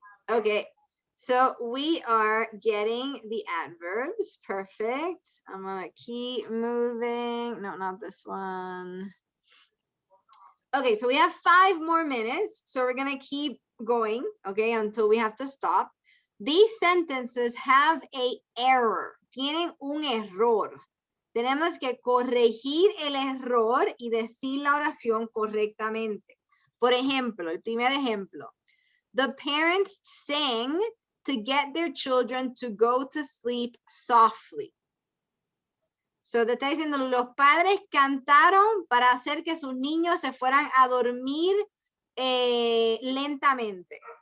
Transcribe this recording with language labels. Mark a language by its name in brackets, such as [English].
[English] Okay, so we are getting the adverbs. Perfect. I'm gonna keep moving. No, not this one. Okay, so we have 5 more minutes. So we're gonna keep going, okay, until we have to stop. These sentences have a error. [Spanish] Tienen un error. Tenemos que corregir el error y decir la oración correctamente. Por ejemplo, el primer ejemplo. [English] The parents sang to get their children to go to sleep softly. [Spanish] So te está diciendo, los padres cantaron para hacer que sus niños se fueran a dormir lentamente.